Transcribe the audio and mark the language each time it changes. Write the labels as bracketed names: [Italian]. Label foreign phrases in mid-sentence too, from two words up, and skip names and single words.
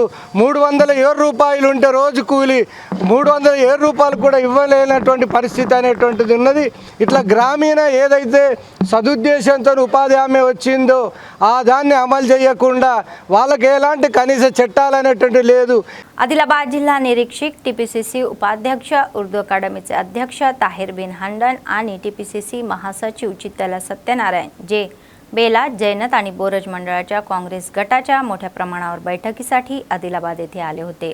[Telugu] 307 రూపాయలు ఉంటే రోజు కూలి 307 రూపాయలు కూడా ఇవ్వలేనటువంటి పరిస్థితి అనేటువంటిది ఉన్నది. ఇట్లా గ్రామీణ ఏదైతే సదుద్దేశంతో ఉపాధి హామీ వచ్చిందో ఆ దాన్ని అమలు చేయకుండా వాళ్ళకి ఎలాంటి కనీస చట్టాలు అనేటువంటి లేదు. [Marathi] आदिलाबाद जिल्हा निरीक्षक टीपीसीसी उपाध्यक्ष उर्दू अकादमीचे अध्यक्ष ताहिर बिन हंडन आणि टीपीसीसी महासचिव चित्तला सत्यनारायण जे बेला जैनत आणि बोरज मंडळाच्या काँग्रेस गटाच्या मोठ्या प्रमाणावर बैठकीसाठी आदिलाबाद येथे आले होते.